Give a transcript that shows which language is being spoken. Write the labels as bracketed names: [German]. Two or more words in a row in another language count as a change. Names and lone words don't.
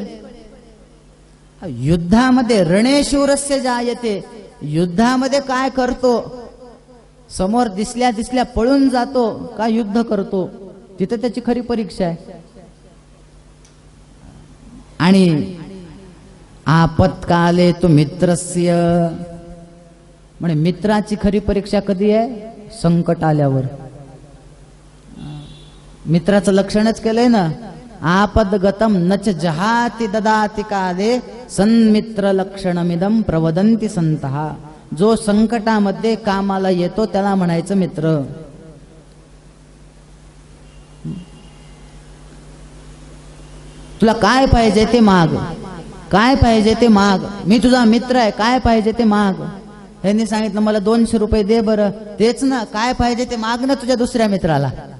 [Sanskrit] युद्धामध्ये रणेशूरस्य जायते. [Marathi] युद्धामध्ये काय करतो? समोर दिसल्या दिसल्या पळून जातो का युद्ध करतो? तिथे त्याची खरी परीक्षा आहे. [Sanskrit] आणि आपत्काले तु मित्रस्य, [Marathi] म्हणजे मित्राची खरी परीक्षा कधी आहे? संकट आल्यावर. मित्राचं लक्षणच केलंय ना, [Sanskrit] आपदगतम नच जहाति ददाति काले सन्मित्र लक्षणमिदं प्रवदंती संतः. [Marathi] जो संकटामध्ये कामाला येतो त्याला म्हणायचं मित्र. तुला काय पाहिजे ते माग, काय पाहिजे ते माग, मी तुझा मित्र आहे, काय पाहिजे ते माग. ह्यांनी सांगितलं मला 200 रुपये दे बरं. तेच ना, काय पाहिजे ते माग ना तुझ्या दुसऱ्या मित्राला.